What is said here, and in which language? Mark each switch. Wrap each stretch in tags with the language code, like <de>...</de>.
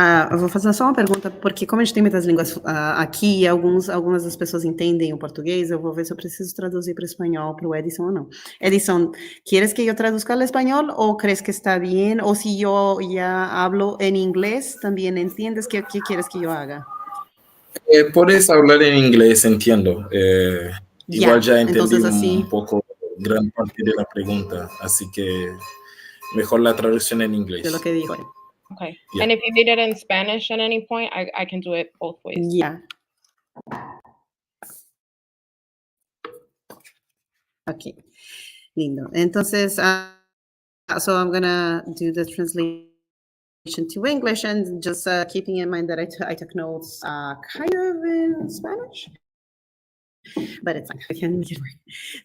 <pt>Eu vou fazer só uma pergunta, porque como a gente tem muitas línguas aqui, e algumas das pessoas entendem o português, eu vou ver se eu preciso traduzir para o espanhol, para o Edison ou não.</pt> <es>Edison, ¿quieres que yo traduzca al español o crees que está bien? O si yo ya hablo en inglés, ¿también entiendes qué quieres que yo haga? Puedes hablar en inglés, entiendo. Igual ya entendí entonces, así, un poco gran parte de la pregunta, así que mejor la traducción en inglés. de lo que dijo.</es> <en>Okay. Yeah. And if you need it in Spanish at any point, I can do it both ways. Yeah. Okay.</en> <es>Lindo. Entonces,</es> <en>so I'm gonna do the translation to English, and just keeping in mind that I took notes kind of in Spanish, but it's fine. I can make it work.</en>